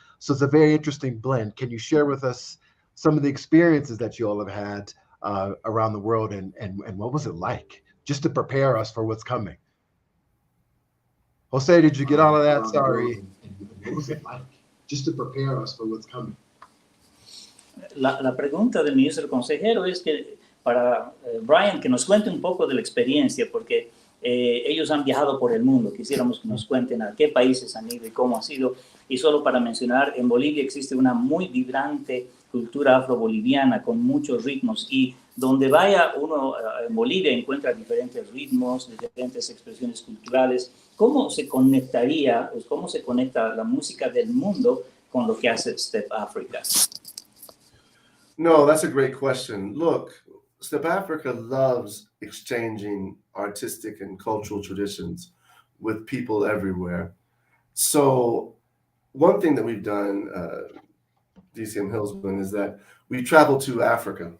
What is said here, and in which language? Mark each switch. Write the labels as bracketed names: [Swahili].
[English] So it's a very interesting blend. Can you share with us some of the experiences that you all have had around the world, and what was it like, just to prepare us for what's coming? Jose, did you get all of that? Sorry. What was it like, just to prepare us for what's coming? [Spanish] La pregunta del ministro consejero es que para Brian, que nos cuente un poco de la experiencia, porque ellos han viajado por el mundo. Quisiéramos que nos cuenten a qué países han ido y cómo ha sido. Y solo para mencionar, en Bolivia existe una muy vibrante cultura afro-boliviana con muchos ritmos, y donde vaya uno en Bolivia encuentra diferentes ritmos, diferentes expresiones culturales. ¿Cómo se conectaría, cómo se conecta la música del mundo con lo que hace StepAfrika? [English] No, that's a great question. Look, StepAfrika loves exchanging artistic and cultural traditions with people everywhere. So one thing that we've done, DCM Hillsman, is that we traveled to Africa.